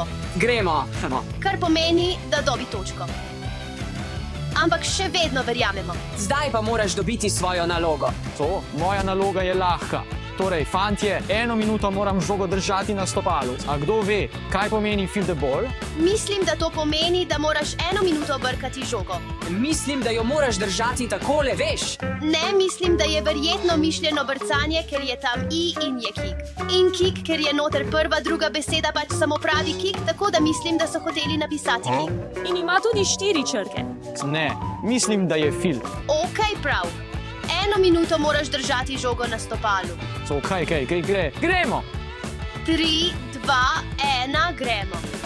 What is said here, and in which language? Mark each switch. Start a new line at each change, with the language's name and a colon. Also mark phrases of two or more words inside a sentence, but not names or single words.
Slovenian: Gremo. Kar pomeni, da dobi točko. Ampak še vedno verjamemo. Zdaj pa moraš dobiti svojo nalogo. To, moja naloga je lahka. Torej, fantje, 1 minuto moram žogo držati na stopalu. A kdo ve, kaj pomeni
English: feel the ball?
Slovenian: Mislim, da to pomeni, da moraš 1 minuto brkati žogo. Mislim, da jo moraš držati takole, veš. Ne, mislim, da je verjetno mišljeno brcanje, ker je tam i in je kick. In kick, ker je noter prva, druga beseda pač samo pravi kick, tako da mislim, da so hoteli napisati kick. In ima tudi 4 črke. Ne, mislim, da je feel. Ok, prav. 1 minuto moraš držati žogo na stopalu. So, kaj, gremo! 3, 2, 1, gremo.